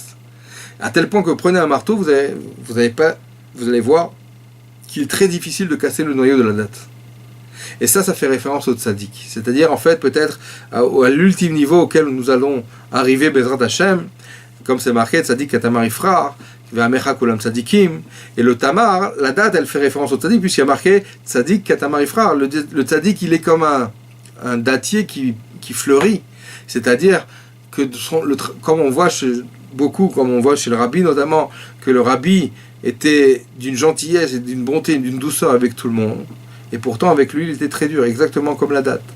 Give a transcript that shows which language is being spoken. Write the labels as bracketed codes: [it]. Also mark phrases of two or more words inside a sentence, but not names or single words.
[fr] À tel point que vous prenez un marteau, vous allez voir qu'il est très difficile de casser le noyau de la date. Et ça fait référence au tzaddik. C'est-à-dire, en fait, peut-être à l'ultime niveau auquel nous allons arriver, [he] בעזרת השם, [fr] comme c'est marqué, [he] צדיק כתמר יפרח ועמך כולם צדיקים. [fr] Et le tamar, la date, elle fait référence au tzaddik, puisqu'il y a marqué [he] צדיק כתמר יפרח. [fr] Le tzaddik, il est comme un dattier qui fleurit. C'est-à-dire que comme on voit chez le rabbi notamment, que le rabbi était d'une gentillesse et d'une bonté et d'une douceur avec tout le monde, et pourtant avec lui il était très dur, exactement comme la date.